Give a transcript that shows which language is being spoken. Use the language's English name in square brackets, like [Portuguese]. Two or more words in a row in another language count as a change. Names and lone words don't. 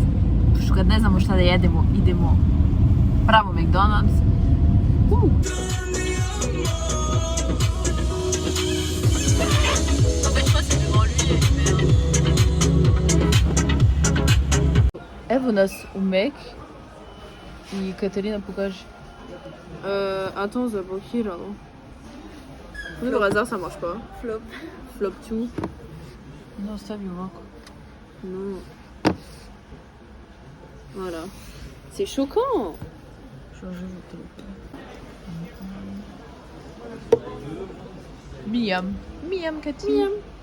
[Croatian] Što kad ne znamo šta da jedemo, idemo pravo McDonald's. Evo nas u Mac i Katarina pokaže. [French] Attends, ça blokiralo. Oui, le hasard, ça marche pas. Flop tout. [Croatian] No, stavi ovako. [French] Non. Voilà. C'est choquant. Changer le téléphone. Miam. Miam, Cathy. Miam.